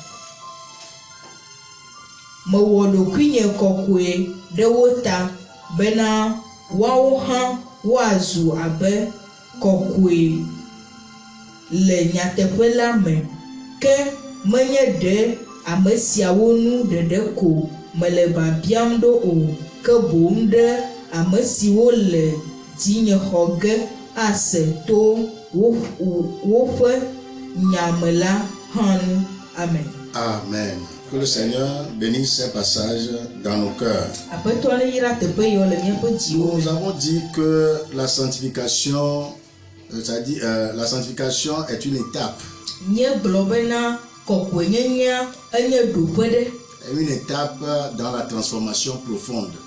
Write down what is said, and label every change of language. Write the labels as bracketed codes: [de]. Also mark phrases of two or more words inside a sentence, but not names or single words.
[ee] Mewɔ ɖokuinye kɔkɔe ɖe wo ta bena woawo hã woazu abe kɔkɔe le nyateƒe la me, ke menye ɖe ame siawo nu ɖeɖe ko mele biabiam ɖo o, ke boŋ ɖe ame siwo le dzinye xɔ ge ase to woƒe nyame la hã nu. Amen. Amen. [fr] Que le Seigneur bénisse ces passages dans nos cœurs. Nous avons dit que la sanctification, c'est-à-dire la sanctification est une étape. Une étape dans la transformation profonde.